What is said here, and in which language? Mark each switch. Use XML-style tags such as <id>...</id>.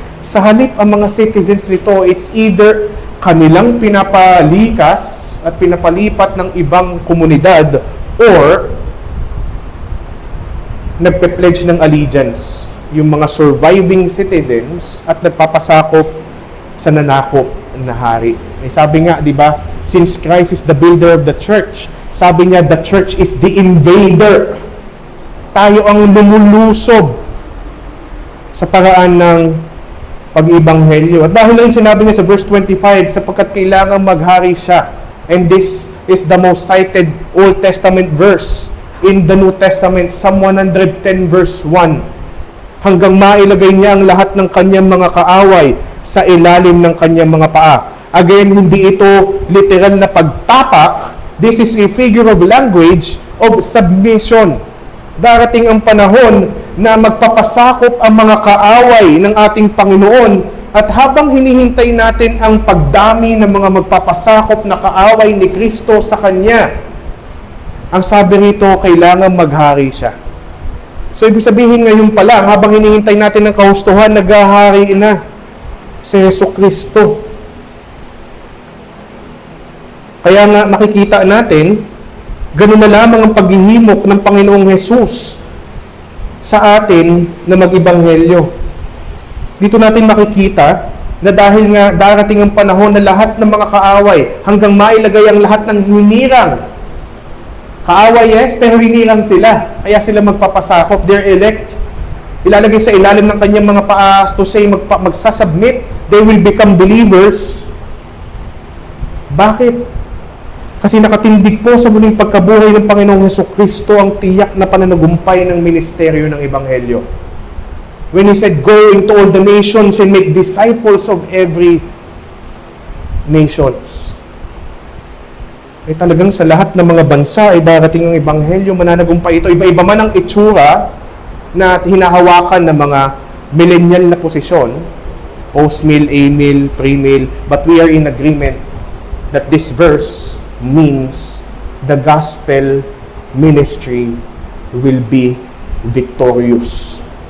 <tl>Sa halip, ang mga citizens nito,</tl> <en>it's either</en> <tl>kanilang pinapalikas at pinapalipat ng ibang komunidad or nagpe-pledge ng allegiance yung mga surviving citizens at nagpapasakop sa nanakop na hari. Sabi nga, di ba,</tl> <en>since Christ is the builder of the church,</en> <tl>sabi niya,</tl> <en>the church is the invader.</en> <tl>Tayo ang lumulusob sa paraan ng pag-ibanghelyo. At dahil lang sinabi niya sa verse 25, sapagkat kailangan maghari siya.</tl> <en>And this is the most cited Old Testament verse in the New Testament, Psalm 110 verse 1.</en> <tl>Hanggang mailagay niya ang lahat ng kanyang mga kaaway sa ilalim ng kanyang mga paa. Again, hindi ito literal na pagtapak.</tl> <en>This is a figure of language of submission.</en> <tl>Darating ang panahon na magpapasakop ang mga kaaway ng ating Panginoon, at habang hinihintay natin ang pagdami ng mga magpapasakop na kaaway ni Kristo sa Kanya, ang sabi rito, kailangan maghari siya. So, ibig sabihin ngayon pa lang, habang hinihintay natin ang kahustuhan, naghahari na si Jesucristo. Kaya nga makikita natin, ganun na lamang ang paghihimok ng Panginoong Hesus sa atin na mag-ibanghelyo. Dito natin makikita na dahil nga darating ang panahon na lahat ng mga kaaway, hanggang mailagay ang lahat ng hinirang. Kaaway, yes, pero hinirang sila. Kaya sila magpapasakop,</tl> <en>their elect.</en> <tl>Ilalagay sa ilalim ng kanyang mga paa to say magsasubmit,</tl> <en>they will become believers.</en> <tl>Bakit? Kasi nakatindig po sa muling pagkabuhay ng Panginoong Hesukristo ang tiyak na pananagumpay ng ministeryo ng Ebanghelyo.</tl> <en>When He said, go into all the nations and make disciples of every nations.</en> <tl>Ay talagang sa lahat ng mga bansa ay darating ang Ebanghelyo, mananagumpay ito. Iba-iba man ang itsura na hinahawakan ng mga millennial na posisyon,</tl> <en>post-mill, a-mill, pre-mill, but we are in agreement that this verse means the gospel ministry will be victorious.</en>